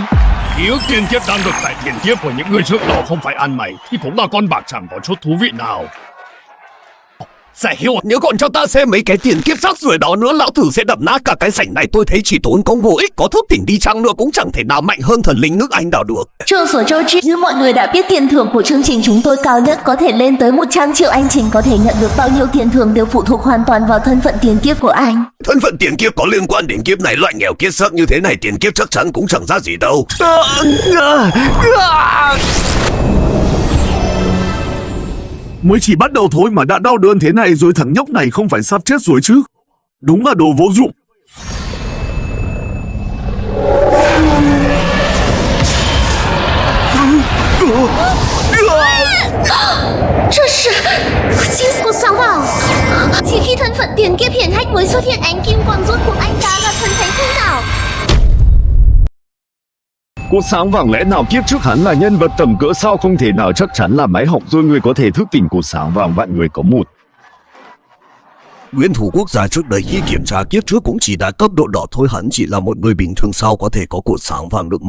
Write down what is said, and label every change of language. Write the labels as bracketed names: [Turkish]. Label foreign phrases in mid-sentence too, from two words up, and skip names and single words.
[Vietnamese] Ký ức tiền kiếp đang được tại tiền kiếp của những người trước đó không phải ăn mày thì cũng là con bạc chẳng có chút thú vị nào. Giải hiếu, nếu còn cho ta xem mấy cái tiền kiếp rác rưởi đó nữa, lão tử sẽ đập nát cả cái sảnh này. Tôi thấy chỉ tốn công vô ích, có thức tỉnh đi chăng nữa cũng chẳng thể nào mạnh hơn thần linh nước Anh đào được. [Chinese] 众所周知, [Vietnamese] như mọi người đã biết, tiền thưởng của chương trình chúng tôi cao nhất có thể lên tới 100 triệu. Anh Trình có thể nhận được bao nhiêu tiền thưởng đều phụ thuộc hoàn toàn vào thân phận tiền kiếp của anh. Thân phận tiền kiếp có liên quan đến kiếp này, loại nghèo kiết xác như thế này tiền kiếp chắc chắn cũng chẳng ra gì đâu. Mới chỉ bắt đầu thôi mà đã đau đớn thế này rồi, thằng nhóc này không phải sắp chết rồi chứ. Đúng là đồ vô dụng. [Chinese] 这是金属伤亡。 [Vietnamese] chỉ khi thân phận tiền kiếp hiển hách mới xuất hiện ánh kim quang, rốt cuộc anh ta là thần thánh thế nào? Cột sáng vàng lẽ nào kiếp trước hắn là nhân vật tầm cỡ sao, không thể nào, chắc chắn là máy học rồi, người có thể thức tỉnh cột sáng vàng vạn người có một. Nguyên thủ quốc gia trước đây khi kiểm tra kiếp trước cũng chỉ đạt cấp độ đỏ thôi, hắn chỉ là một người bình thường sao có thể có cột sáng vàng được.